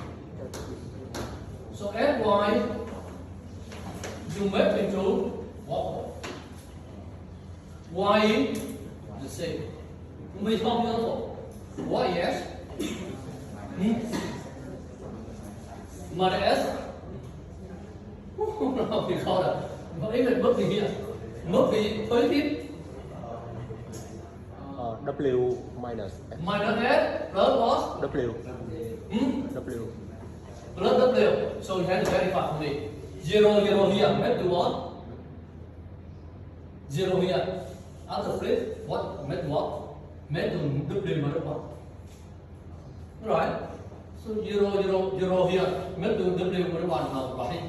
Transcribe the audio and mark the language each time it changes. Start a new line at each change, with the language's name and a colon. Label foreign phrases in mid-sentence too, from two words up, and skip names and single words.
English: So S, Y, you make into what? Y is the same. We talk beautiful. Y is S. Minus S. No, we call it. But even
Vietnamese: mất gì
English: here?
Vietnamese: Mất gì tới tiếp?
English: W minus S. Minus S plus what? W. W. Plus W. So you have to verify for me. 0, 0 here, map to what? 0 here. After flip, what? Map to what? Map to W minus 1. Right? So 0, 0, 0 here, map to W minus 1 now, right?